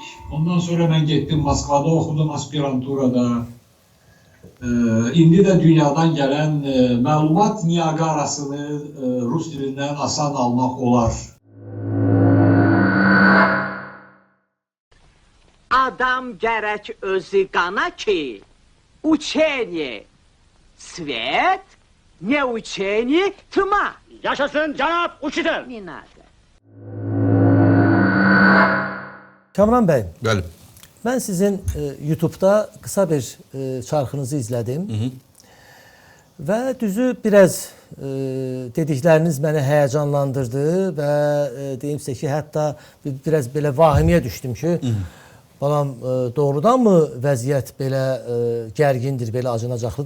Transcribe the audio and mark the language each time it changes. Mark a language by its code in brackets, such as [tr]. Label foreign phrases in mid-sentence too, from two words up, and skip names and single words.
[az] Ondan sonra mən getdim Moskvada oxudum aspiranturada. İndi də dünyadan gələn məlumat Niagarasını Rus dilindən asan almaq olar. Adam gərək özü qana ki, [ru] учение свет, не учение тьма. [az] Yaşasın cənab uçitel. [ru] Не надо. [az] Kamran bəy, Bəli. mən sizin YouTube'da qısa bir çarxınızı izlədim və düzü biraz dedikləriniz məni həyəcanlandırdı və deyim sizə ki, hətta biraz belə vahimiyə düşdüm ki, balam doğrudanmı vəziyyət belə gərgindir, belə acınacaqlıdır?